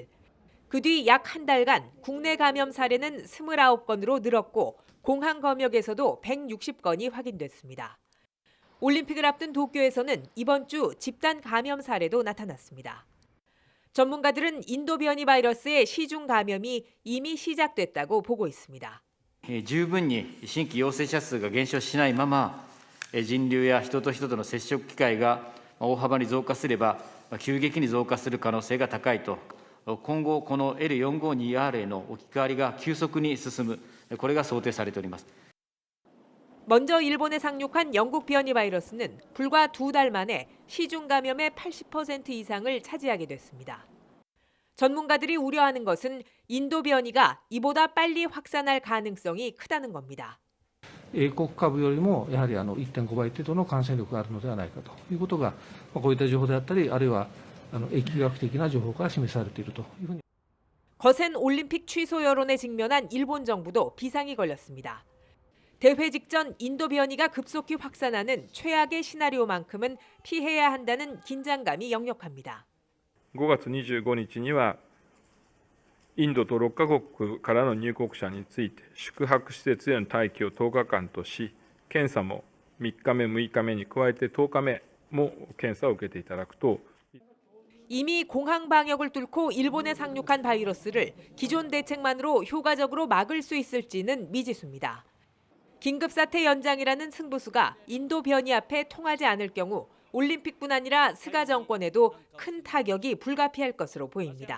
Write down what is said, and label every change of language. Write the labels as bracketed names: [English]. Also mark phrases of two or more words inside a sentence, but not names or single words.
[Korean] 그 뒤 약 한 달간 국내 감염 사례는 29건으로 늘었고 공항 검역에서도 160건이 확인됐습니다. 올림픽을 앞둔 도쿄에서는 이번 주 집단 감염 사례도 나타났습니다. 전문가들은 인도 변이 바이러스의 시중 감염이 이미 시작됐다고 보고 있습니다. [Japanese] 十分に新規陽性者数が減少しないまま、人流や人と人との接触機会が大幅に増加すれば、急激に増加する可能性が高いと、今後この L452R への置き換わりが急速に進む、これが想定されております。 [Korean] 먼저 일본에 상륙한 영국 변이 바이러스는 불과 2달 만에 시중 감염의 80% 이상을 차지하게 됐습니다. 전문가들이 우려하는 것은 인도 변이가 이보다 빨리 확산할 가능성이 크다는 겁니다. [Japanese] 英国株よりもやはり1.5倍程度の感染力があるのではないかということが、こういった情報であったり、あるいは疫学的な情報が示されているというふうに。 [Korean] 거센 올림픽 취소 여론에 직면한 일본 정부도 비상이 걸렸습니다. 대회 직전 인도 변이가 급속히 확산하는 최악의 시나리오만큼은 피해야 한다는 긴장감이 역력합니다. [Japanese] 5 月25日にはインドと6カ国からの入国者について宿泊施設への待機を10日間とし、検査も3日目、6日目に加えて10日目も検査を受けていただくと。 [Korean] 이미 공항 방역을 뚫고 일본에 상륙한 바이러스를 기존 대책만으로 효과적으로 막을 수 있을지는 미지수입니다. 긴급사태 연장이라는 승부수가 인도 변이 앞에 통하지 않을 경우 올림픽뿐 아니라 스가 정권에도 큰 타격이 불가피할 것으로 보입니다.